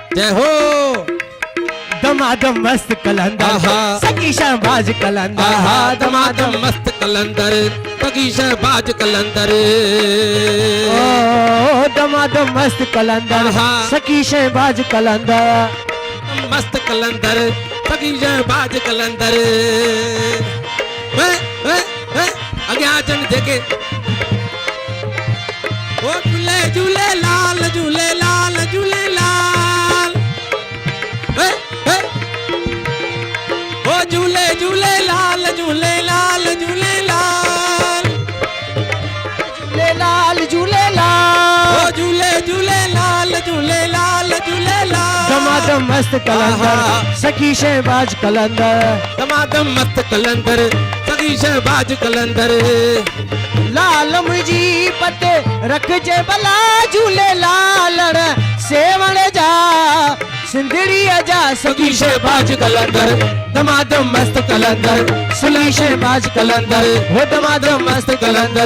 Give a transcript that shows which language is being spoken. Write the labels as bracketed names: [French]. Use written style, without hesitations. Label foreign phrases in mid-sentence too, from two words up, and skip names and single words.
[Hindi] जय हो। [Sindhi] दमादम मस्त कलंदर सखी शहबाज कलंदर दमादम मस्त कलंदर सखी शहबाज कलंदर ओ दमादम मस्त कलंदर सखी शहबाज कलंदर मस्त कलंदर सखी शहबाज कलंदर अॻियां अचनि जेके ओ झूले झूले लाल झूले लाल झूले लाल ओ झूले झूले लाल झूले लाल झूले लाल झूले लाल झूले लाल ओ झूले झूले लाल झूले लाल झूले लाल दमादम मस्त कलंदर सखी शहबाज कलंदर दमादम मस्त कलंदर सखी शहबाज कलंदर लाल मुझी पते रख जे भला झूले लालण सेवण जा सिंधड़ी जा सखी शहबाज कलंदर दमादम मस्त कलंदर सखी शहबाज कलंदर हो दमादम मस्त कलंदर